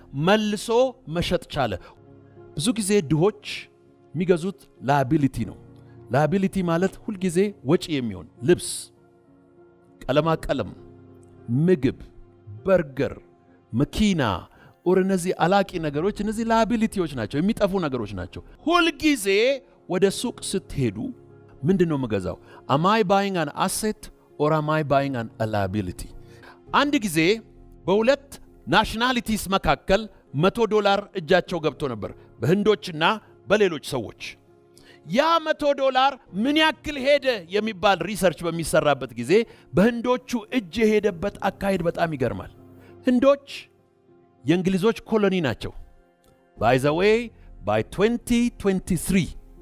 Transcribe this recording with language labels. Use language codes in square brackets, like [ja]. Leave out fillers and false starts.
[am] መልሶ መሸጥ ቻለ። ብዙ ጊዜ ድሆች የሚገዙት ላያቢሊቲ ነው። ላያቢሊቲ ማለት ሁልጊዜ ወጪ የሚሆን ልብስ፣ ቀለማ ቀለም፣ ምግብ፣ በርገር፣ መኪና ኦር እነዚህ አላቂ ነገሮች፣ እነዚህ ላያቢሊቲዎች ናቸው፣ የሚጠፉ ነገሮች ናቸው። ሁልጊዜ ወደ ሱቅ ስትሄዱ ምንድነው የምገዛው? [en] am I buying an asset or am I buying an liability? [am] አንድ ጊዜ በሁለት ናሽናሊቲስ መካከል $100 እጃቸው ገብቶ ነበር፣ በህንዶችና በሌሎች ሰዎች። ያ $100 ምን ያክል ሄደ የሚባል ሪሰርች በሚሰራበት ጊዜ በህንዶቹ እጅ የሄደበት አካሄድ በጣም ይገርማል። ህንዶች የእንግሊዞች ኮሎኒ ናቸው። [en] by the way by 2023